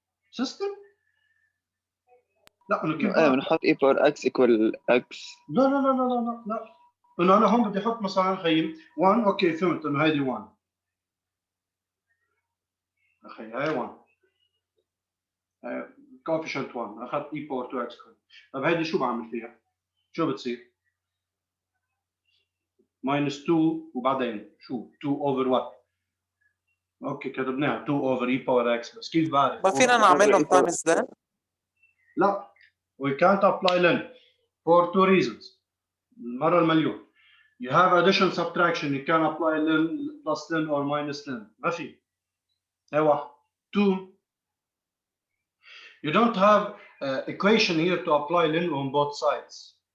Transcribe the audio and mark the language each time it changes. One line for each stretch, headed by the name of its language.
Arabic: System؟ لا انه كيف ايه بنحط e power x equal x. لا لا لا لا لا لا لا انه انا هون بدي احط مثلا خيي 1 اوكي فهمت انه هيدي 1 اخي هاي 1 coefficient 1 اخذت e power 2x. طيب هيدي شو بعمل فيها؟ شو بتصير؟ minus 2 وبعدين شو 2 over what؟ اوكي كتبناها 2 over e power x بس كيف بعرف؟ ما فينا نعملهم تايمز ده؟
English: لا we can't apply len for two reasons. المرة المليون. You have addition subtraction you can apply len plus len or minus len. ما في. هاي واحد. 2 you don't have equation here to apply len on both sides.